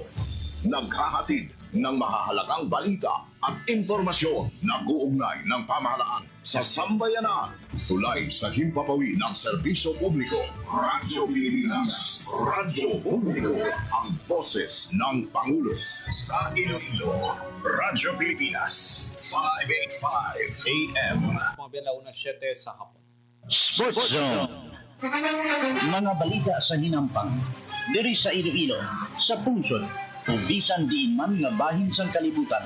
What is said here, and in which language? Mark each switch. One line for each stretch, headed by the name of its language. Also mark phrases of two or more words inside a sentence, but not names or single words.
Filipino: Naghahatid ng mahahalagang balita at impormasyon na uugnay ng pamahalaan sa sambayanan. Tulay sa himpapawid ng serbisyo publiko. Radyo Pilipinas. Radyo Publiko. Ang boses ng Pangulo. Sa Iloilo. Radyo Pilipinas. 585 AM.
Hiligaynon: Mga Belauna 7 sa hapon.
Filipino: Sports Zone.
Hiligaynon: Mga balita sa hinampang. Diri sa Iloilo, sa pungsod, bisan diin man nga bahin sang kalibutan.